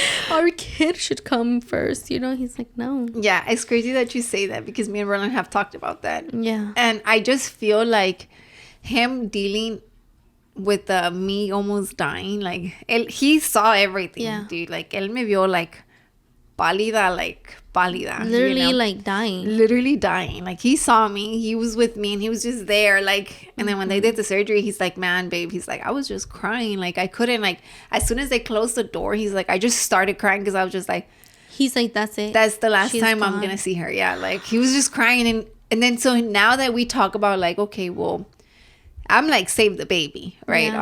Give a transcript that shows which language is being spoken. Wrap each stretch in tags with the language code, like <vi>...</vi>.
<en>Our kid should come first, you know. He's like, no. Yeah, it's crazy that you say that, because me and Roland have talked about that. Yeah. And I just feel like him dealing with me almost dying, like, he saw everything, dude.</en> <es>Like, él me vio like pálida.</es> <en>Literally, you know? like, dying. Literally dying. Like, he saw me, he was with me, and he was just there, like. And then when they did the surgery, he's like, man, babe, he's like, I was just crying, like, I couldn't, like, as soon as they closed the door, he's like, I just started crying, because I was just like, he's like, that's it, that's the last time gone. I'm gonna see her. Yeah, like, he was just crying. And then so now that we talk about, like, okay, well, I'm like, save the baby, right? Yeah.</en>